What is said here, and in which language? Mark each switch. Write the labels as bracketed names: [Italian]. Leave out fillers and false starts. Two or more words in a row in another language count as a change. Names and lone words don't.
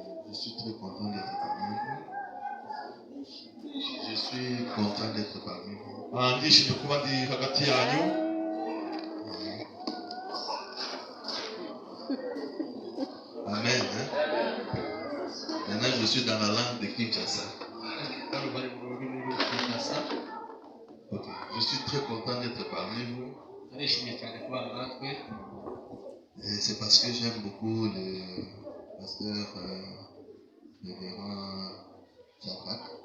[French] Je suis très content d'être parmi vous. Je suis content d'être parmi vous. [Kinyarwanda] ndishimye kuba ndi hagati yanyu. [French] Amen. Hein? Maintenant, je suis dans la langue de Kinshasa. Ok. Je suis très content d'être parmi vous. Et c'est parce que j'aime beaucoup le pasteur révérend Shadrach.